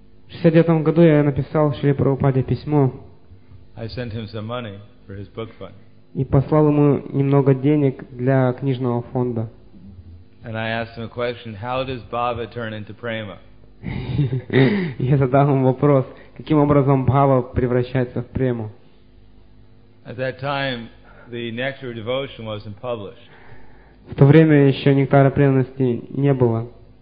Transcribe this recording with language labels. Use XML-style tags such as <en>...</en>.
<ru>В 69 году я написал Шриле Прабхупаде письмо.</ru> <en>I sent him some money for his book fund.</en> <ru>И послал ему немного денег для книжного фонда.</ru> <en>And I asked him a question: how does bhava turn into prema?</en> <ru>Я задал ему вопрос: каким образом бхава превращается в прему?</ru> <en>At that time, the Nectar of Devotion wasn't published.</en> <ru>В то время еще нектара преданности не было.</ru>